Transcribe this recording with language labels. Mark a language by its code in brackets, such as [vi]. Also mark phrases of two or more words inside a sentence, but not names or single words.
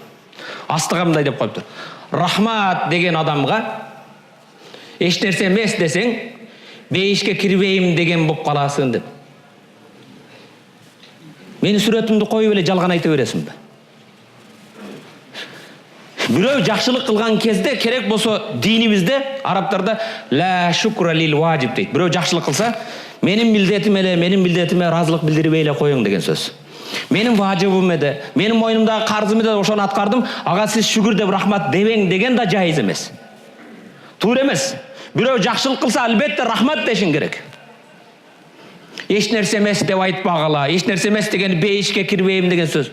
[ky] Астыга мындай деп коюптур. Рахмат деген адамга эч нерсе эмес десең, бейишке кирбейм деген болуп каласың деп. Менин сүрөтүмдү коюп эле жалган айта бересиңби? Бирөө жакшылык кылган кезде керек болсо динибизде, арабтарда [ar] لا شكر للواجب [ky] дейт. Бирөө жакшылык кылса, менин милдетиме ыраазылык билдирбей эле коюң деген сөз. Менин важыбым эде, менин мойнумдагы карзым эде, ошону аткардым, ага сиз шүгүр деп рахмат дебең деген да жайыз эмес. Туура эмес. Бирөө жакшылык кылса, албетте рахмат дешиң керек. Эч нерсе эмес деп айтпагыла, эч нерсе эмес деген бейишке кирбейм деген сөз.